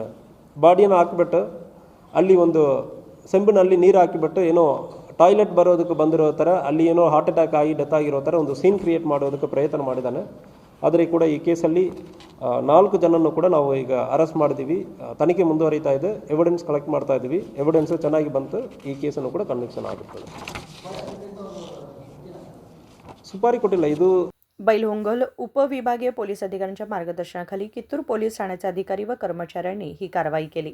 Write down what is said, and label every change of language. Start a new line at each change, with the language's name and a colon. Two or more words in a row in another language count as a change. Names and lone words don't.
Kannada: ಬಾಡಿನ ಹಾಕಿಬಿಟ್ಟು ಅಲ್ಲಿ ಒಂದು ಸೆಂಬಿನಲ್ಲಿ ನೀರು ಹಾಕಿಬಿಟ್ಟು ಏನೋ ಟಾಯ್ಲೆಟ್ ಬರೋದಕ್ಕೆ ಬಂದಿರೋ ಥರ, ಅಲ್ಲಿ ಏನೋ
English: heart attack
Kannada: ಆಗಿ ಡೆತ್ ಆಗಿರೋ ಥರ ಒಂದು
English: scene create
Kannada: ಮಾಡೋದಕ್ಕೆ ಪ್ರಯತ್ನ ಮಾಡಿದ್ದಾನೆ. ಆದರೆ ಕೂಡ ಈ ಕೇಸಲ್ಲಿ 4 ಜನನ್ನು ಕೂಡ ನಾವು ಈಗ ಅರೆಸ್ಟ್ ಮಾಡಿದ್ದೀವಿ. ತನಿಖೆ ಮುಂದುವರಿತಾ ಇದೆ.
English: evidence collect
Kannada: ಮಾಡ್ತಾ ಇದ್ದೀವಿ. ಎವಿಡೆನ್ಸು ಚೆನ್ನಾಗಿ ಬಂತು, ಈ ಕೇಸನ್ನು ಕೂಡ ಕನ್ವಿಕ್ಷನ್ ಆಗುತ್ತದೆ. ಸುಪಾರಿ ಕೊಟ್ಟಿಲ್ಲ. ಇದು
Marathi: बैलहोंगल उपविभागीय पोलीस अधिकाऱ्यांच्या मार्गदर्शनाखाली कित्तूर पोलीस ठाण्याचे अधिकारी व कर्मचाऱ्यांनी ही कारवाई केली.